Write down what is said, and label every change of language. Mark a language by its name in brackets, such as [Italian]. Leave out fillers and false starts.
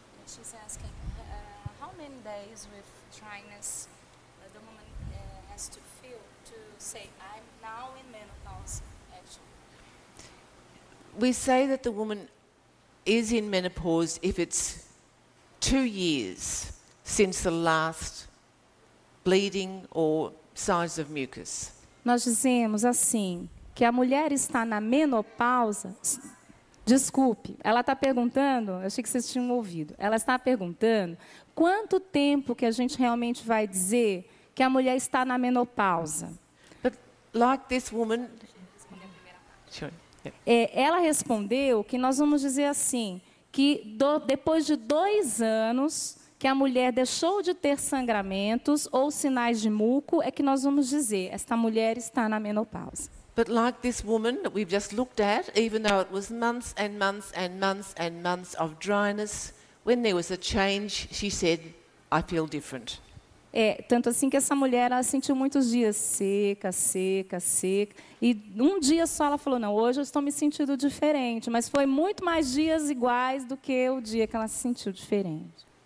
[English] She's asking, how many days with dryness the woman has to feel to say, I'm now in menopause, actually? We say that the woman is in menopause if it's 2 years since the last bleeding or signs of mucus. [Portuguese] Nós dizemos assim, que a mulher está na menopausa... Desculpe, ela está perguntando, eu achei que vocês tinham ouvido, ela está perguntando quanto tempo que a gente realmente vai dizer que a mulher está na menopausa. [English] But like this woman... Sure. [Portuguese] Ela respondeu que nós vamos dizer assim, que depois de 2 anos que a mulher deixou de ter sangramentos ou sinais de muco, é que nós vamos dizer, esta mulher está na menopausa. [English] But like this woman that we've just looked at, even though it was months and months and months and months of dryness, when there was a change, she said, I feel different. [Portuguese] Tanto assim que essa mulher, ela sentiu muitos dias seca, seca, seca. E um dia só ela falou, não, hoje eu estou me sentindo diferente. Mas foi muito mais dias iguais do que o dia que ela se sentiu diferente.